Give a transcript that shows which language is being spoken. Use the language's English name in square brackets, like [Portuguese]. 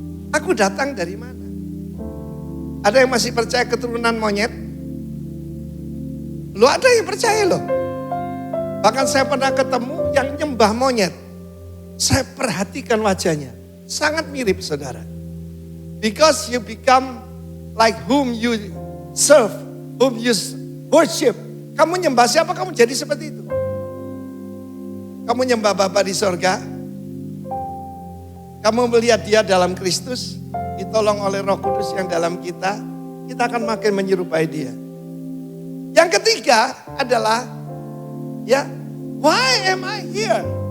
[Indonesian] Aku datang dari mana? Ada yang masih percaya keturunan monyet? Lu ada yang percaya loh. Bahkan saya pernah ketemu yang nyembah monyet. Saya perhatikan wajahnya. Sangat mirip saudara. [English] Because you become like whom you serve, whom you worship. [Indonesian] Kamu nyembah siapa, kamu jadi seperti itu. Kamu nyembah Bapa di sorga. Kamu melihat dia dalam Kristus. Ditolong oleh Roh Kudus yang dalam kita. Kita akan makin menyerupai dia. Yang ketiga adalah, ya, [English] why am I here?